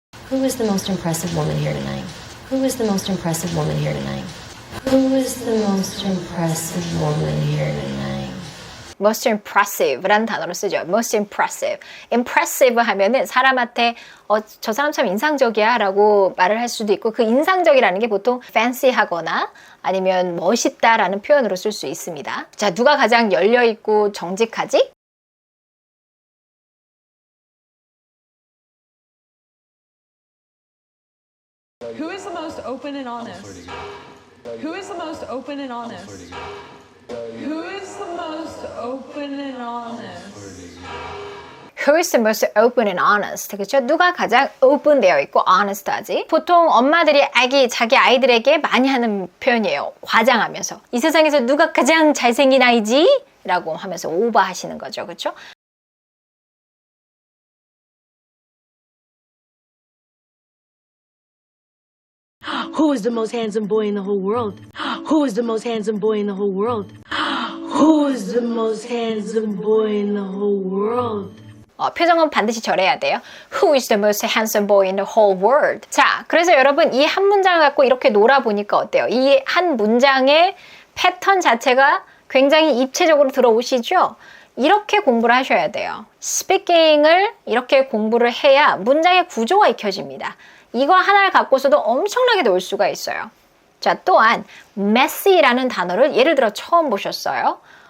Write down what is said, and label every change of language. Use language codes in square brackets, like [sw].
[en] Who is the most impressive woman here tonight? Who is the most impressive woman here tonight? Who is the most impressive woman here tonight? [ko] most impressive라는 단어를 쓰죠. [en] most impressive. [ko] impressive 하면은 사람한테 저 사람 참 인상적이야 라고 말을 할 수도 있고 그 인상적이라는 게 보통 fancy하거나 아니면 멋있다라는 표현으로 쓸 수 있습니다. 자, 누가 가장 열려있고 정직하지? [en] Who is the most open and honest? Who is the most open and honest? Who is the most open and honest? Who is the most open and honest? [ko] 그렇죠? 누가 가장 open 되어 있고 honest하지? 보통 엄마들이 자기 아이들에게 많이 하는 표현이에요. 과장하면서. 이 세상에서 누가 가장 잘생긴 아이지? 라고 하면서 오버하시는 거죠. 그렇죠? [en] Who is the most handsome boy in the whole world? Who is the most handsome boy in the whole world? Who is the most handsome boy in the whole world? [ko] 표정은 반드시 저래야 돼요. [en] Who is the most handsome boy in the whole world? [ko] 자, 그래서 여러분 이 한 문장을 갖고 이렇게 놀아보니까 어때요? 이 한 문장의 패턴 자체가 굉장히 입체적으로 들어오시죠? 이렇게 공부를 하셔야 돼요. 스피킹을 이렇게 공부를 해야 문장의 구조가 익혀집니다. 이거 하나를 갖고서도 엄청나게 놀 수가 있어요. 자, 또한 messy라는 단어를 예를 들어 처음 보셨어요.